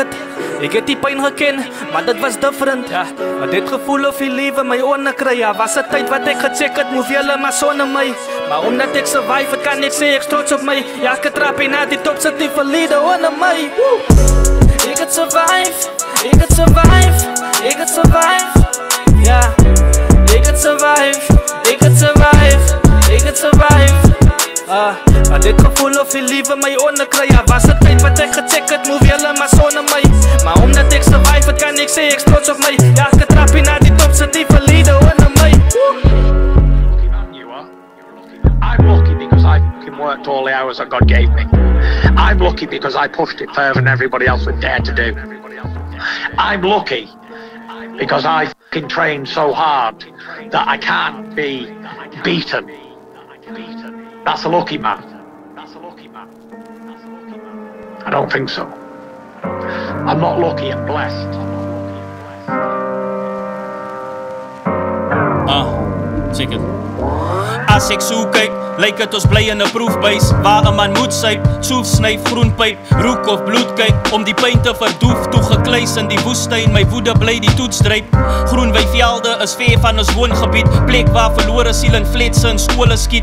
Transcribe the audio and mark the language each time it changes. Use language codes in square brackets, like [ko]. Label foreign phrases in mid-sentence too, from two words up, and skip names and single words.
[af] Ek het die pyn geken, maar dit was different. Ja, maar dit gevoel of die liewe my onderkry. Ja, was het tyd wat ek gecheck het, move julle maar sonder my. Maar omdat ek survive het, kan ek sê ek trots op my. Ja, ek het trapie na die top, sit die verlede onder my. Ik het survive, ik het survive, ik het survive. Ja, ik het survive, ik het survive, ik het survive. Maar dit gevoel of die liewe my onderkry. Ja, was het tyd wat ek gecheck het, move julle maar sonder my. Maar omdat ek survive het, kan ek sê ek trots op my. Ja, ek het trapie na die top, sit die verlede onder my. [en] I'm lucky because I fucking worked all the hours that God gave me. I'm lucky because I pushed it further than everybody else would dare to do. I'm lucky because I fucking train so hard that I can't be beaten. That's a lucky man. I don't think so. I'm not lucky, I'm blessed. Check it. [af] As ek so kyk, lyk dit ons bly in 'n proefbuis waar 'n man moet syp, soef snyf groenpyp, rook of bloed kyk om die pyn te verdoef, toe gekluis in die woestyn, my woede bly die toets dryp. Groenwyvelde is ver van ons woongebied, plek waar verlore siel en fletse in skole skiet.